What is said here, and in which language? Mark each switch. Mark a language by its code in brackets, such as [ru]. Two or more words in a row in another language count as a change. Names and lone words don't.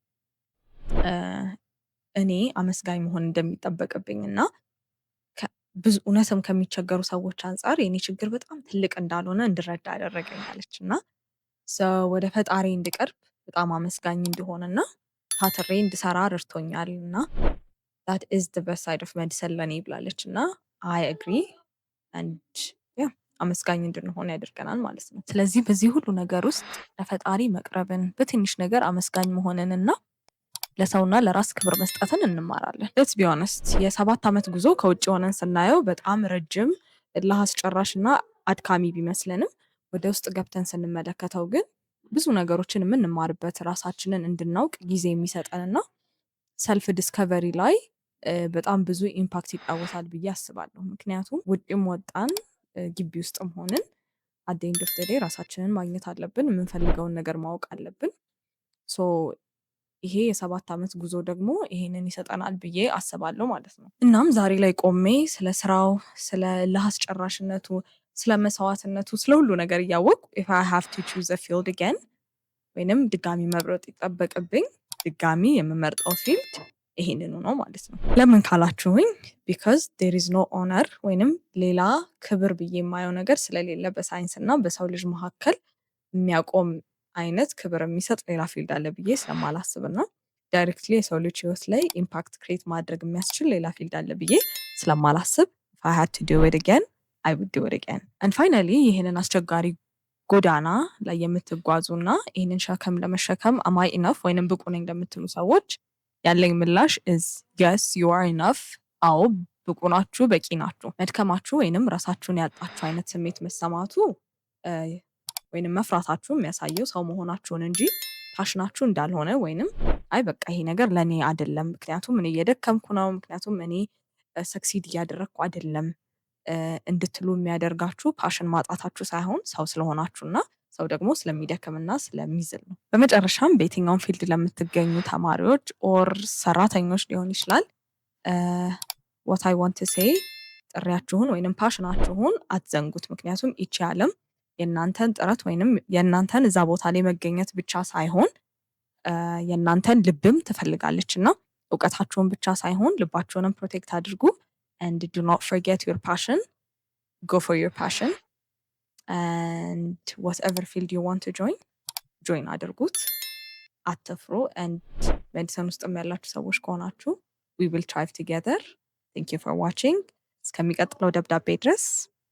[am] እኔ አመስጋኝ መሆን እንደሚጠበቅብኝ እና ብዙ እውነትም ከሚቸገሩ ሰዎች አንጻር የኔ ችግር በጣም ትልቅ እንዳልሆነ እንድረዳ ያደረገኝ አለች። እና ወደ ፈጣሪ እንድቀርብ በጣም አመስጋኝ እንድሆንና ታትሬ እንድሰራ ረድቶኛል እና that [en] is the best side of medicine [am] ለኔ ብላለች። እና [en] I agree and yeah [am] አመስጋኝ እንድንሆን ያደርገናል ማለት ነው። ስለዚህ በዚህ ሁሉ ነገር ውስጥ ለፈጣሪ መቅረብን፣ በትንሽ ነገር አመስጋኝ መሆንን እና ለሰውና ለራስ ክብር መስጠትን እንማራለን። [en] let's be honest [am] የ7 ዓመት ጉዞ ከውጭ ሆነን ስናየው በጣም ረጅም እልህ አስጨራሽ እና አድካሚ ቢመስለንም ወደ ውስጥ ገብተን ስንመለከተው ግን ብዙ ነገሮችን የምንማርበት፣ ራሳችንን እንድናውቅ ጊዜ የሚሰጠንና [en] self discovery [am] ላይ በጣም ብዙ ኢምፓክት ይጫወታል ብዬ አስባለሁ። ምክንያቱም ውጭም ወጣን ግቢ ውስጥም ሆንን [en] at the end of the day [am] ራሳችንን ማግኘት አለብን፣ የምንፈልገውን ነገር ማወቅ አለብን። ይሄ የ7 ዓመት ጉዞ ደግሞ ይሄንን ይሰጠናል ብዬ አስባለሁ ማለት ነው። እናም ዛሬ ላይ ቆሜ ስለ ስራው፣ ስለ እልህ አስጨራሽነቱ፣ ስለ መስዋዕትነቱ፣ ስለ ሁሉ ነገር እያወቅኩ [en] if I have to choose a field again [am] ወይንም ድጋሚ መምረጥ ይጠበቅብኝ ድጋሚ የምመርጠው ፊልድ ይሄንኑ ነው ማለት ነው። ለምን ካላችሁኝ [en] because there is no honor [am] ወይንም ሌላ ክብር ብዬ የማየው ነገር ስለሌለ በሳይንስ እና በሰው ልጅ መካከል የሚያቆም አይነት ክብር የሚሰጥ ሌላ ፊልድ አለ ብዬ ስለማላስብ እና ዳይሬክትሊ የሰው ልጅ ህይወት ላይ [en] impact create [am] ማድረግ የሚያስችል ሌላ ፊልድ አለ ብዬ ስለማላስብ [en] if I had to do it again, I would do it again. And finally [am] ይህንን አስቸጋሪ ጎዳና ላይ የምትጓዙ እና ይህንን ሸክም ለመሸከም [en] am I enough [am] ወይንም ብቁ ነኝ ለምትሉ ሰዎች ያለኝ ምላሽ [en] is yes, you are enough. [am] አዎ ብቁ ናችሁ፣ በቂ ናችሁ። መድከማችሁ ወይንም ራሳችሁን ያጣችሁ አይነት ስሜት መሰማቱ ወይንም መፍራታችሁ የሚያሳየው ሰው መሆናችሁን እንጂ ፓሽናችሁ እንዳልሆነ ወይንም አይ በቃ ይሄ ነገር ለኔ አይደለም፣ ምክንያቱም እኔ እየደከምኩ ነው፣ ምክንያቱም እኔ ሰክሲድ እያደረግኩ አይደለም እንድትሉ የሚያደርጋችሁ ፓሽን ማጣታችሁ ሳይሆን ሰው ስለሆናችሁና ሰው ደግሞ ስለሚደክምና ስለሚዝል ነው። በመጨረሻም በየትኛውም ፊልድ ለምትገኙ ተማሪዎች ኦር ሰራተኞች ሊሆን ይችላል [en] what I want to say [am] ጥሪያችሁን ወይንም ፓሽናችሁን አትዘንጉት። ምክንያቱም ይቺ ዓለም የእናንተን ጥረት ወይንም የእናንተን እዛ ቦታ ላይ መገኘት ብቻ ሳይሆን የእናንተን ልብም ትፈልጋለች እና እውቀታችሁን ብቻ ሳይሆን ልባችሁንም ፕሮቴክት አድርጉ [en] and do not forget your passion. Go for your passion and whatever field you want to join [am] አድርጉት። አትፍሩ [en] and [am] ሜዲሲን ውስጥም ያላችሁ ሰዎች ከሆናችሁ [en] we will thrive together. Thank you for watching. [am] እስከሚቀጥለው ደብዳቤ ድረስ